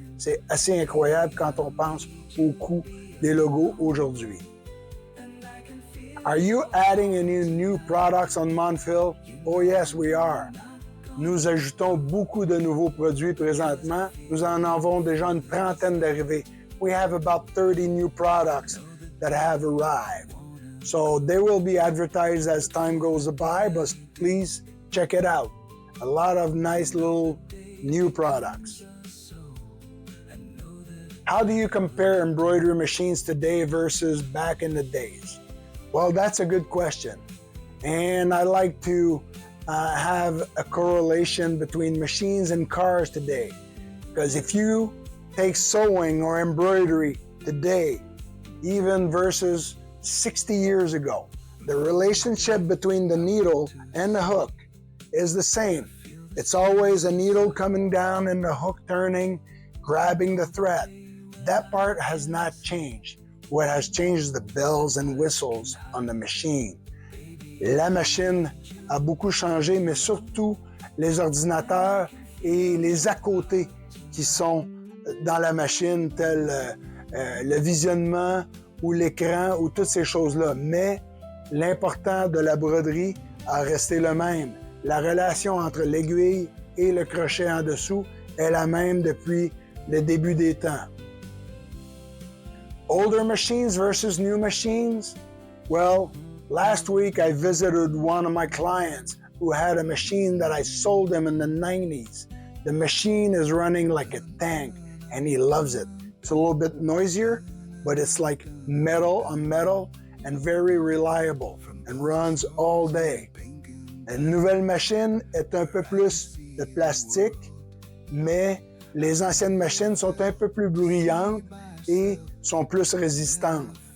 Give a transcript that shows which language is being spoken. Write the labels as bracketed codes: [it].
[fr] C'est assez incroyable quand on pense au coût des logos aujourd'hui. [en] Are you adding any new products on Monfil? Oh yes, we are. [fr] Nous ajoutons beaucoup de nouveaux produits présentement. Nous en avons déjà une trentaine d'arrivés. [en] We have about 30 new products that have arrived. So they will be advertised as time goes by, but please check it out. A lot of nice little new products. How do you compare embroidery machines today versus back in the days? Well, that's a good question. And I like to have a correlation between machines and cars today. Because if you take sewing or embroidery today, even versus 60 years ago, the relationship between the needle and the hook is the same. It's always a needle coming down and the hook turning, grabbing the thread. That part has not changed. What has changed is the bells and whistles on the machine. [fr] La machine a beaucoup changé, mais surtout les ordinateurs et les à côté qui sont dans la machine, tels le visionnement ou l'écran ou toutes ces choses-là. Mais l'important de la broderie a resté le même. La relation entre l'aiguille et le crochet en dessous est la même depuis le début des temps. [en] Older machines versus new machines? Well, last week I visited one of my clients who had a machine that I sold him in the 90s. The machine is running like a tank and he loves it. It's a little bit noisier, but it's like metal on metal and very reliable and runs all day. [fr] Une nouvelle machine est un peu plus de plastique, mais les anciennes machines sont un peu plus bruyantes et sont plus résistantes.